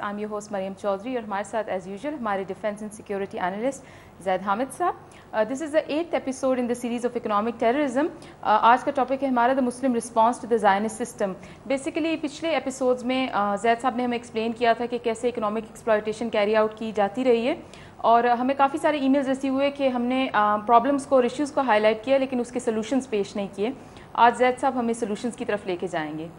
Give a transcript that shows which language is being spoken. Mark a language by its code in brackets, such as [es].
[en] I am your host Maryam Chaudhry [ur] اور ہمارے ساتھ [en] As usual ہمارے defence and security analyst Zaid Hamid صاحب. This is the 8th episode in the series of economic terrorism. [ur] آج کا ٹاپک ہے ہمارا [en] The Muslim response to the Zionist system. [ur] Basically پچھلے ایپیسوڈز میں زید صاحب نے ہمیں ایکسپلین کیا تھا کہ کیسے اکنامک ایکسپلائٹیشن کیری آؤٹ کی جاتی رہی ہے، اور ہمیں کافی سارے ای میلز ریسیو ہوئے کہ ہم نے پرابلمس کو اور ایشوز کو ہائی لائٹ کیا لیکن اس کے سولوشنز پیش نہیں کیے. آج زید صاحب ہمیں سولوشنز کی طرف لے کے جائیں گے.